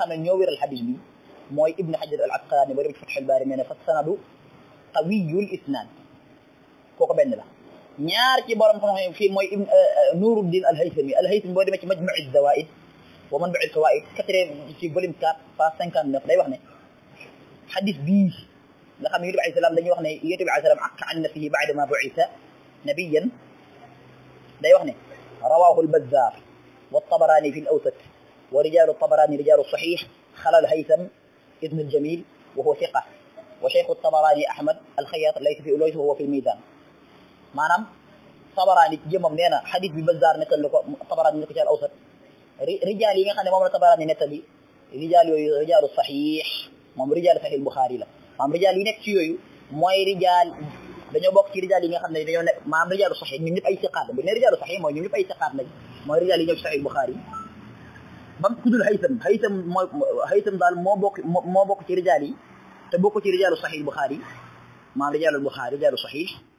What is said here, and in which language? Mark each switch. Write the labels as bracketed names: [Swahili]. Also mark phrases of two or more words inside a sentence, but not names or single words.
[Wolof] xam ne ñoo wéral xadis bi mooy Ibn Hajar al-Asqalani ba dem ci Fathul Baari nee na [Arabic] فسنده قوي الإسناد [Wolof] kooku benn la ñaar ci borom xam-xam fii mooy Nuruddin al-Haythami boo demee ci Majmu' az-Zawaid wa Manbu' al-Fawaid ci volume 4 page 59 day wax ne xadis bii nga xam ne Yonent bi [Arabic] عليه السلام [Wolof] dañuy wax ne Yonent bi [Arabic] عليه السلام عق عن نفسه بعد ما بعث نبيا [Wolof] day wax ne [Arabic] رواه البزار والطبراني في الأوسط ورجال الطبراني رجال الصحيح خلا الهيثم بن جميل وهو ثقة وشيخ الطبراني أحمد الخياط ليس هو في الميزان [Wolof] maanaam Tabarani jëmmam nee na xadis bi Bazzar nettali ko Tabarani nekk ci al-Awsat rijaal yi nga xam ne moom la Tabarani nettali rijaal yooyu rijaalu saxiix moom rijaalu saxiix Buxaari la maanaam rijaal yi nekk ci yooyu mooy rijaal dañoo bokk ci rijaal yi nga xam ne dañoo nekk maanaam rijaalu saxiix ñun ñëpp ay siqaat la bu ne rijaalu saxiix mooy ñun ñëpp ay siqaat lañ mooy rijaal yi ñëw ci saxiix Buxaari bam tuddul Haytham daal moo bokk ci rijaal yi te bokk ci rijaalu saxiix Buxaari maanaam rijaalu Buxaari rijaalu saxiix